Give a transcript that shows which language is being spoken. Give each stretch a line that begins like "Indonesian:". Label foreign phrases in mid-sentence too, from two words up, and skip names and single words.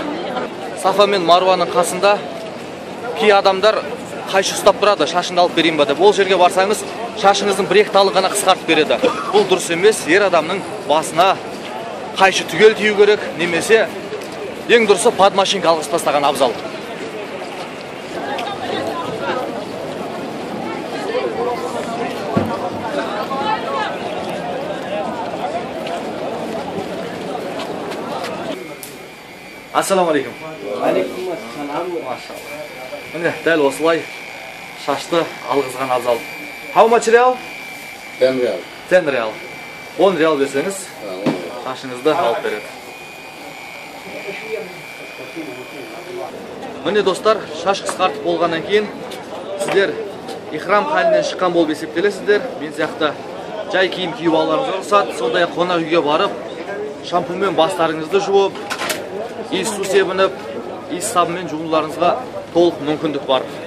Kazakh: Сафа мен Маруаның қасында кей адамдар қайшы ұстап тұрады, шашыңды алып берейін ба деп. Ол жерге барсаңыз, шашыңыздың бір-екі талын ғана қысқартып береді. Бұл дұрыс емес, ер адамның басына қайшы түгел тию керек, немесе ең дұрысы подмашинка алғыс тастаған абзал.
Arabic: السلام عليكم. عليكم السلام.
Kazakh: Машалла. Міне, дәл осылай шашты алғызған абзал.
English: How much real? 10 real. 10 real.
Kazakh: 10 реал берсеңіз, шашыңызды алып береді. Міне достар, шаш қысқартып болғаннан кейін сіздер ихрам халінен шыққан болып есептелесіздер. Мен сияқты жай киім киіп алуларыңыз рұқсат. Сондай-ақ қонақ үйге барып, шампуньмен бастарыңызды жуып, иіс су себініп, иіс сабынмен жуыларыңызға толық мүмкіндік бар.